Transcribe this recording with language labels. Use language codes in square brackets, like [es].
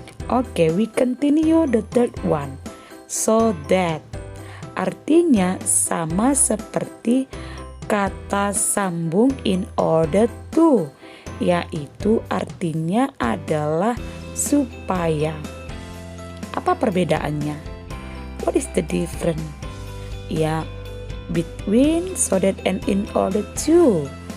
[en] Oke, we continue the third one. So that. [id] Artinya sama seperti kata sambung in order to, yaitu artinya adalah supaya. Apa perbedaannya? [en] What is the difference? Ya, between so that and in order to.